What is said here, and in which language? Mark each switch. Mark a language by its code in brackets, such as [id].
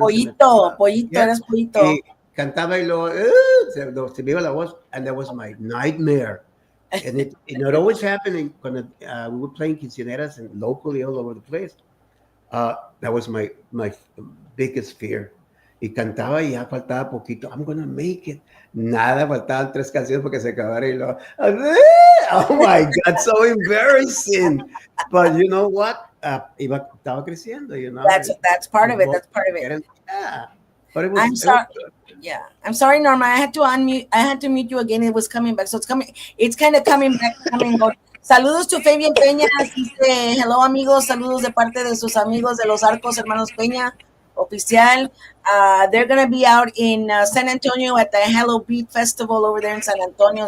[es] Pollito, [en] yeah, [es] eres pollito. y cantaba y luego, se me iba la voz, [en] and that was my nightmare. And it always happened when we were playing quinceañeras and locally all over the place. That was my biggest fear. [es] Y cantaba y ya faltaba poquito. [en] I'm gonna make it. [es] Nada, faltaban 3 canciones porque se acabara y lo. [en] Oh my God, so embarrassing. But you know what? [es] Estaba creciendo, [en] That's part of it. That's part of it. Yeah, but I'm it was sorry. Yeah, I'm sorry, Norma. I had to unmute. I had to mute you again. It was coming back, so it's coming. It's kind of coming back, coming out. [es] Saludos to Fabian Peña. Dice, hello amigos. Saludos de parte de sus amigos de los Arcos Hermanos Peña oficial. [en] They're gonna be out in San Antonio at the Hello Beat Festival over there in San Antonio.